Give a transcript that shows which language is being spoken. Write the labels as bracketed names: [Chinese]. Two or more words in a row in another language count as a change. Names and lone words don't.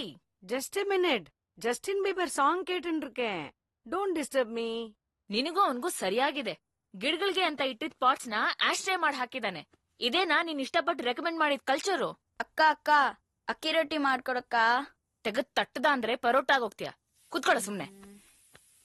[English] ஜஸ்ட் a minute. [Tamil] ஜஸ்டின் பீபர் சாங் கேட்டுன்னு இருக்கேன். [English] don't disturb me. [Kannada] ನಿನಗೂ ಅವನ್ಗೂ ಸರಿಯಾಗಿದೆ. ಗಿಡಗಳಿಗೆ ಅಂತ ಇಟ್ಟಿದ್ ಪಾಟ್ಸ್ ನ ಆಶ್ರಯ ಮಾಡಿ ಹಾಕಿದಾನೆ. ಇದೇನಾ ನೀನ್ ಇಷ್ಟಪಟ್ಟು ರೆಕಮೆಂಡ್ ಮಾಡಿದ ಕಲ್ಚರು? ಅಕ್ಕ ಅಕ್ಕಿ ರೊಟ್ಟಿ ಮಾಡ್ಕೊಡಕ್ಕ. ತೆಗದ್ ತಟ್ಟದ ಅಂದ್ರೆ ಪರೋಟ ಆಗೋಗ್ತೀಯ. ಕುತ್ಕೊಳ್ಳ ಸುಮ್ನೆ.